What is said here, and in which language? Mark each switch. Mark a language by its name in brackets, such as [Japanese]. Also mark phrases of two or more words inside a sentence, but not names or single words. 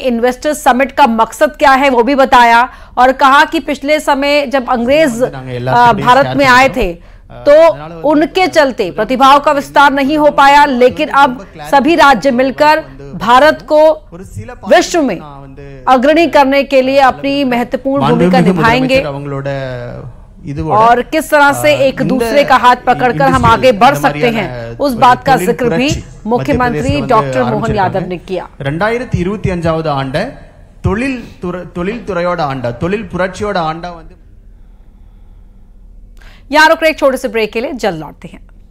[English] investors summit [Hindi] का मकसद क्या है वो भी बताया और कहा कि पिछले समय जब अंग्रेज भारत में आए थे तो उनके चलते प्रतिभाओं का विस्तार नहीं हो पाया, लेकिन अब सभी राज्य मिलकर भारत को विश्व में अग्रणी करने के लिए अपनी महत्वपूर्ण भूमिका निभाएंगे. और किस तरह से एक दूसरे का हाथ पकड़कर हम आगे बढ़ सकते हैं, उस बात का जिक्र भी मुख्यमंत्री डॉक्टर मोहन यादव ने किया. [Tamil] 2025வது ஆண்டு தொழில் துறையோட ஆண்டு, தொழில் புரட்சியோட ஆண்டா வந்து. [Hindi] यहाँ रुक रहे एक छोटे से ब्रेक के लिए, जल्द लौटते हैं.